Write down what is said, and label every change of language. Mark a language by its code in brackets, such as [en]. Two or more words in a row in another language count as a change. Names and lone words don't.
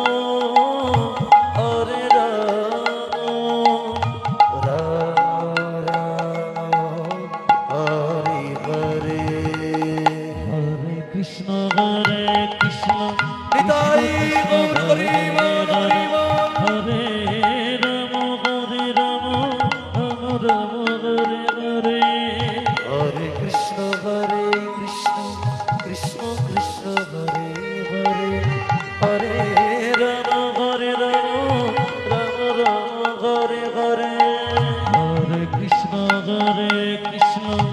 [sa] রাম হরে হরে হরে কৃষ্ণ নিতাই গৌর হরিব হরিব হরে রাম রাম হরে হরে হরে কৃষ্ণ কৃষ্ণ হরে হরে হরে রাম রাম হরে হরে হরে কৃষ্ণ কৃষ্ণ